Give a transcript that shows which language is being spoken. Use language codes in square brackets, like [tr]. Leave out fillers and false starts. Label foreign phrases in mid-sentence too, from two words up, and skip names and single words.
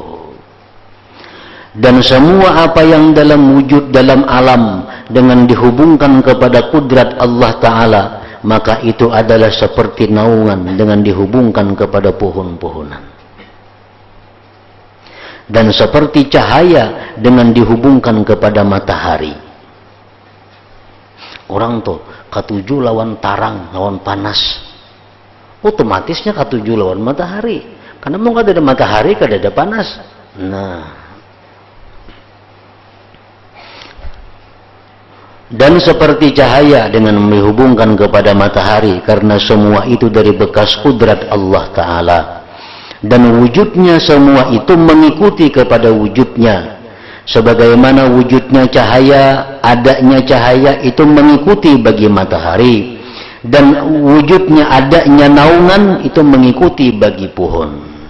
[id] Dan semua apa yang dalam wujud dalam alam dengan dihubungkan kepada kudrat Allah Ta'ala, maka itu adalah seperti naungan dengan dihubungkan kepada pohon-pohonan. Dan seperti cahaya dengan dihubungkan kepada matahari. [bjn] Orang tuh katuju lawan tarang, lawan panas. Otomatisnya katuju lawan matahari. Karena mau kada ada matahari, kada ada panas. Nah. [id] Dan seperti cahaya dengan dihubungkan kepada matahari, karena semua itu dari bekas kudrat Allah Ta'ala. dan wujudnya semua itu mengikuti kepada wujudnya. Sebagaimana wujudnya cahaya, adanya cahaya itu mengikuti bagi matahari, dan wujudnya adanya naungan itu mengikuti bagi pohon.